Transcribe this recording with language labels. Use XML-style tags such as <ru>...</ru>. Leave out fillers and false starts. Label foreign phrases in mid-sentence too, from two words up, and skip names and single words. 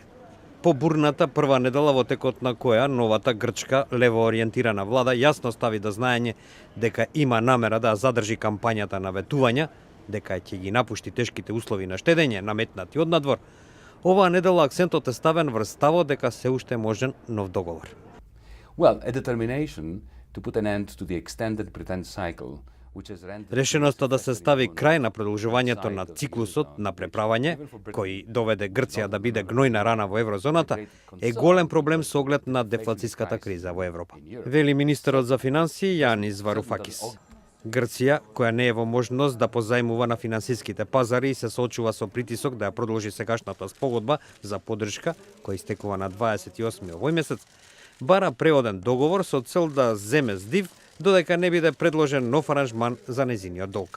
<mk>По бурната прва недела во текот на која новата грчка левоориентирана влада јасно стави до знаење дека има намера да задржи кампањата на ветувања, дека ќе ги напушти тешките услови на штедење наметнати од надвор, оваа недела акцентот е ставен врз ставот дека се уште можен нов договор.</mk> <en>Well, a determination to put an end to the extended pretend cycle.</en> <mk>Решеноста да се стави крај на продолжувањето на циклусот на преправање, кој доведе Грција да биде гнојна рана во еврозоната, е голем проблем со оглед на дефлацијската криза во Европа, вели министерот за финансии Јанис Варуфакис. Грција, која не е во можност да позајмува на финансиските пазари и се соочува со притисок да ја продолжи сегашната спогодба за поддршка, која истекува на 28 овој месец, бара преоден договор со цел да земе здив, додека не биде предложен нов аранжман за незиниот долг.</mk>